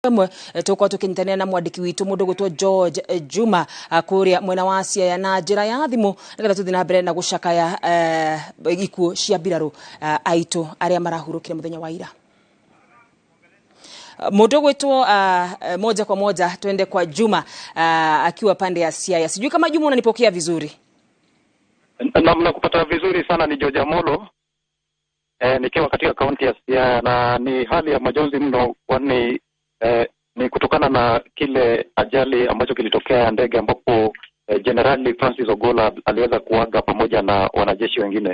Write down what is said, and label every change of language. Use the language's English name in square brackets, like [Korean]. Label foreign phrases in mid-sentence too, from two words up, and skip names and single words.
[Kikuyu] Mwe toko tukinyitania na mwandiki witu mundu gutwo George Juma kuria mwena wa Siaya na njira ya thimu nigetha tuthi na mbere na gucakaya ikuo cia mbiraru aitu aria marahurukire muthenya wa ira. Mundu gwitwo [Swahili] moja kwa moja twende kwa Juma akiwa pande ya Siaya. Sijui kama Juma unanipokea vizuri. Na kupata vizuri sana ni George Amolo. Nikiwa katika kaunti ya Siaya na ni hali ya majonzi mno kwani ni kutokana na kile ajali ambacho kilitokea ndege ambapo Generali Francis Ogolla aliweza kuaga pamoja na wanajeshi wengine.